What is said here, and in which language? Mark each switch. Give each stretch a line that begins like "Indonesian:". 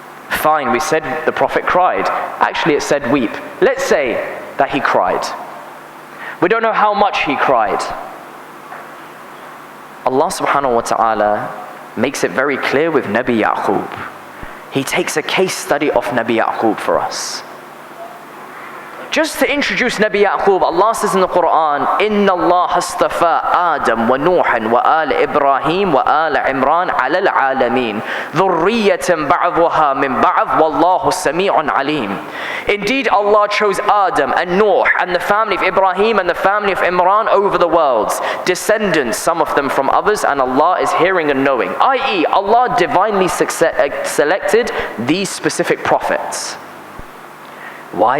English: Fine, we said the Prophet cried. Actually, it said weep. Let's say that he cried. We don't know how much he cried. Allah subhanahu wa ta'ala makes it very clear with Nabi Yaqub. He takes a case study of Nabi Yaqub for us. Just to introduce Nabi Yaqub, Allah says in the Quran,
Arabic: إِنَّ اللَّهَ اصْطَفَى آدَمَ وَنُوحًا وَآلَ إِبْرَاهِيمَ وَآلَ عِمْرَانَ عَلَى الْعَالَمِينَ ذُرِّيَّةً بَعْضُهَا مِنْ بَعْضٍ وَاللَّهُ سَمِيعٌ عَلِيمٌ.
English: Indeed, Allah chose Adam and Nuh and the family of Ibrahim and the family of Imran over the worlds, descendants, some of them from others, and Allah is hearing and knowing. I.e., Allah divinely selected these specific prophets. Why?